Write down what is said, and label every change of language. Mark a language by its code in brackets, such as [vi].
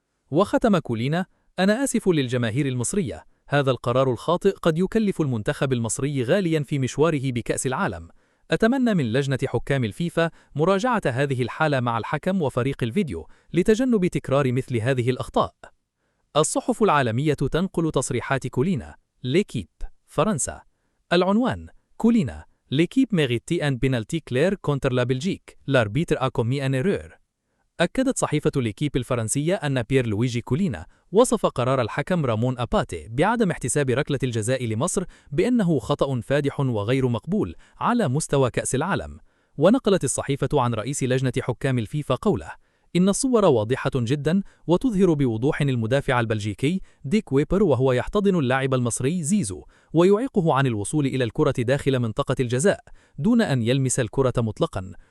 [ar] وختم كولينا: أنا آسف للجماهير المصرية، هذا القرار الخاطئ قد يكلف المنتخب المصري غاليا في مشواره بكأس العالم. أتمنى من لجنة حكام الفيفا مراجعة هذه الحالة مع الحكم وفريق الفيديو لتجنب تكرار مثل هذه الأخطاء. الصحف العالمية تنقل تصريحات كولينا. ليكيب فرنسا. العنوان: [fr] كولينا: L'équipe méritait un penalty clair contre la Belgique. L'arbitre a commis une erreur. [ar] أكدت صحيفة ليكيب الفرنسية أن بيير لويجي كولينا وصف قرار الحكم رامون أباتي بعدم احتساب ركلة الجزاء لمصر بأنه خطأ فادح وغير مقبول على مستوى كأس العالم. ونقلت الصحيفة عن رئيس لجنة حكام الفيفا قوله: إن الصور واضحة جدا وتظهر بوضوح المدافع البلجيكي دي كويبر وهو يحتضن اللاعب المصري زيزو ويعيقه عن الوصول إلى الكرة داخل منطقة الجزاء دون أن يلمس الكرة مطلقا.